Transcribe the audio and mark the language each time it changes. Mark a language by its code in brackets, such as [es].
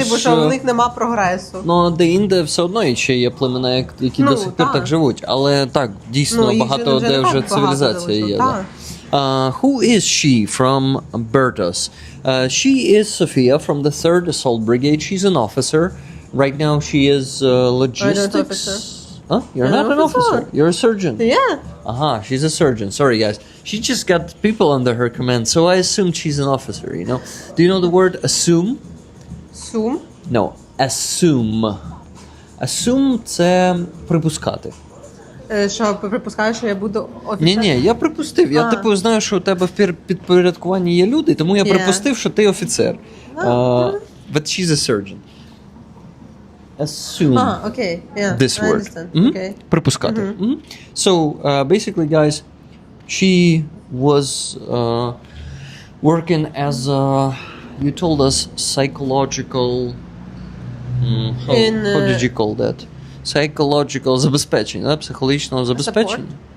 [uk] типу, що в них нема прогресу. Ну, де-інде все одно ще є племена, які до сих пір так живуть. Але так, дійсно, багато де вже цивілізація є. [en] Who is she from Bertus? She is Sofia from the 3rd Assault Brigade. She's an officer. Right now she is logistics. Huh? You're not an officer. You're a surgeon. Yeah. She's a surgeon. Sorry, guys. She just got people under her command, so I assumed she's an officer, you know? Do you know the word assume? Assume? No, assume. [uk] Assume – це припускати. Що, припускаєш, що я буду офіцером? Ні, я припустив. Я, типу, знаю, що у тебе в підпорядкуванні є люди, тому я припустив, що ти офіцер. [en] But she's a surgeon. Assume okay. Yeah, this word. Okay. [uk] Припускати. [en] So, basically, guys, she was working as a, you told us, psychological... how did you call that? [uk] Psychological забезпечення, да? Психологічного забезпечення.